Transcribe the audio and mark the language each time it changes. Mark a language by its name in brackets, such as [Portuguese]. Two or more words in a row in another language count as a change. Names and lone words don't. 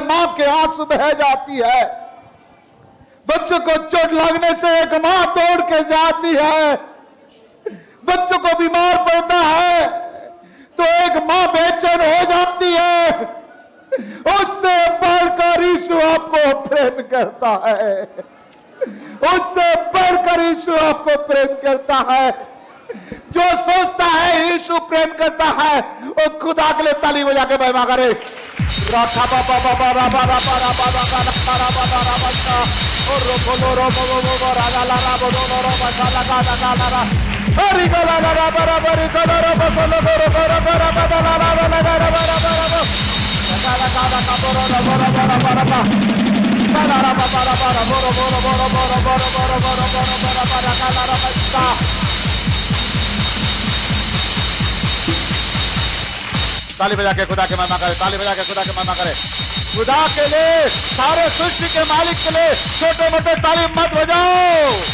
[Hindi] मां के आंसू बह जाती है, बच्चों को चोट लगने से एक मां दौड़ के जाती है, बच्चों को बीमार पड़ता है तो एक मां बेचैन हो जाती है, उससे बढ़कर यीशु आपको प्रेम करता है, उससे बढ़कर यीशु आपको प्रेम करता है। जो सोचता है यीशु प्रेम करता है, वो खुदा के लिए ताली बजा के महिमा करे। राखा बाबा बाबा राबा राबा राबा राबा राबा राबा राबा राबा और रोको लो रोबो रोबो रागा ला राबो रो रो बसा लगा लगा लगा हरि गला ला राबा राबा रि गला राबा सोलो रो रो राबा राबा ला राबा लगा राबा राबा राबा लगा लगा लगा बोरो राबा राबा राबा राबा ला राबा राबा राबा बोरो बोरो बोरो बोरो बोरो बोरो बोरो बोरो राबा लगा ला राबा सा। ताली बजा के खुदा के महिमा करे, ताली बजा के खुदा के महिमा करे। खुदा के लिए, सारे सृष्टि के मालिक के लिए छोटे मोटे ताली मत बजाओ।